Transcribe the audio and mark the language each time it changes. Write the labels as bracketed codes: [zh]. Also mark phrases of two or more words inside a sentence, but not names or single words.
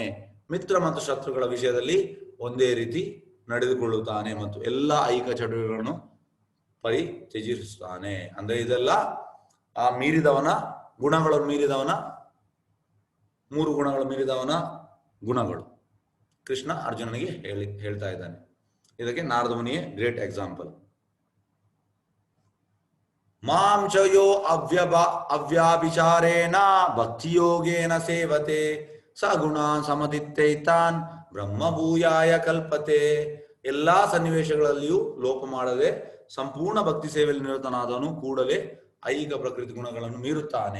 [kn] ಮಿತ್ರ ಮತ್ತು ಶತ್ರುಗಳ ವಿಷಯದಲ್ಲಿ ಒಂದೇ ರೀತಿ ನಡೆದುಕೊಳ್ಳುತ್ತಾನೆ ಮತ್ತು ಎಲ್ಲ ಐಹಿಕ ಚಟುವಟಿಕೆಗಳನ್ನು ಪರಿತ್ಯಜಿಸುತ್ತಾನೆ. ಅಂದ್ರೆ ಇದೆಲ್ಲ ಆ ಮೀರಿದವನ ಗುಣಗಳನ್ನು ಮೀರಿದವನ, 3 ಗುಣಗಳು ಮೀರಿದವನ ಗುಣಗಳು. ಕೃಷ್ಣ ಅರ್ಜುನನಿಗೆ ಹೇಳ್ತಾ ಇದ್ದಾನೆ. ಇದಕ್ಕೆ ನಾರದ ಮುನಿಯೇ [en] great example. [sa] ಮಾಂ ಚ ಯೋ ಅವ್ಯಾಭಿಚಾರೇಣ ಭಕ್ತಿಯೋಗೇನ ಸೇವತೆ ಸಗುಣಾನ್ ಸಮತಿತ್ತೈತಾನ್ ಬ್ರಹ್ಮಭೂಯಾಯ ಕಲ್ಪತೆ. [kn] ಎಲ್ಲಾ ಸನ್ನಿವೇಶಗಳಲ್ಲಿಯೂ ಲೋಪ ಮಾಡದೆ ಸಂಪೂರ್ಣ ಭಕ್ತಿ ಸೇವೆಯಲ್ಲಿ ನಿರತನಾದವನು ಕೂಡಲೇ ಐಹಿಕ ಪ್ರಕೃತಿ ಗುಣಗಳನ್ನು ಮೀರುತ್ತಾನೆ.